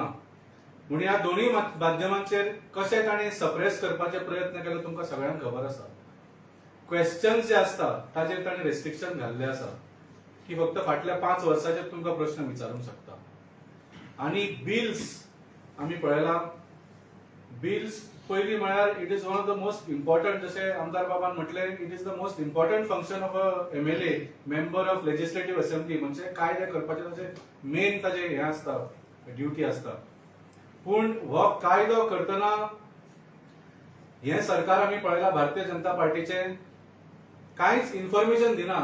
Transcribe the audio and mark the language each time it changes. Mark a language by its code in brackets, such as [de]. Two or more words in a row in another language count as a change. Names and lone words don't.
[kok] म्हणून ह्या दोन्ही माध्यमांचेर कशें ताणें सप्रेस करपाचे प्रयत्न केले तुमकां सगळ्यांक खबर आसा. क्वेश्चन्स जे असता ताचेर ताणें रेस्ट्रिक्शन घाल्ले आसा की फक्त फाटल्या 5 वर्सांचेर तुमकां प्रश्न विचारूंक शकता. आणि बिल्स आमी पळयला, बिल्स पयली म्हळ्यार [en] it is one of the most important, [kok] जशें आमदार बाबान म्हटले, [en] it is the most important function of a MLA, member of legislative assembly. [kok] म्हणजे कायदे करपाचे ताचे मेन ताजे हे आसता, ड्युटी आसता. पूण हो कायदो करतना हे सरकार आमी पळयला भारतीय जनता पार्टीचे कांयच इन्फॉर्मेशन दिना.